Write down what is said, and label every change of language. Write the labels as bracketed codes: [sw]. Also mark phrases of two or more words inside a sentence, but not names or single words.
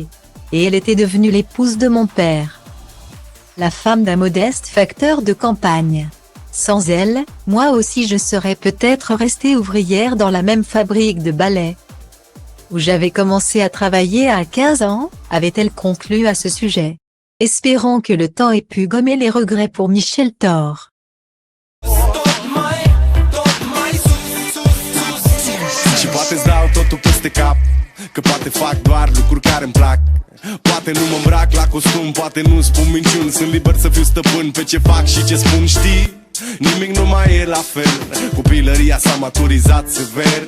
[fr] Et elle était devenue l'épouse de mon père. La femme d'un modeste facteur de campagne. Sans elle, moi aussi je serais peut-être restée ouvrière dans la même fabrique de balais. Où j'avais commencé à travailler à 15 ans, avait-elle conclu à ce sujet. Espérons que le temps ait pu gommer les regrets pour Michel Thor. [ro] Și poate-ți dau totul peste cap, că poate fac doar lucruri care-mi plac. Poate nu mă îmbrac la costum, poate nu spun minciuni. Sunt liber să fiu stăpân pe ce fac și ce spun, știi? Nimic nu mai e la fel, copilăria s-a maturizat sever.